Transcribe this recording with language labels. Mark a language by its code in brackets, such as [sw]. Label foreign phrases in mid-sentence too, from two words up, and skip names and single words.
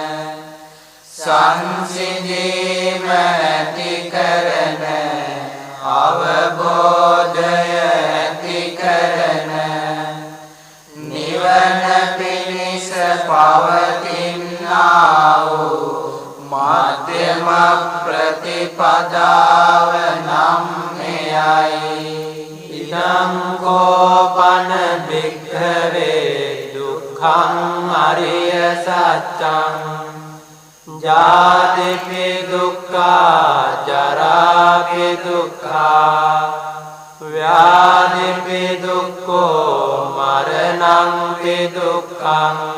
[si] සංසිඳීම ඇති කරන අවබෝධය ඇති කරන නිවන පිණිස පවතිනා වූ මධ්‍යම ප්‍රතිපදාව නම් මෙයයි. [pi] ඉදං කෝපන භික්ඛවේ දුක්ඛං අරිය සත්‍යං ජාතිපි දුක්ඛා ජරාපි දුක්ඛා ව්‍යාධිපි දුක්ඛෝ මරණංපි දුක්ඛං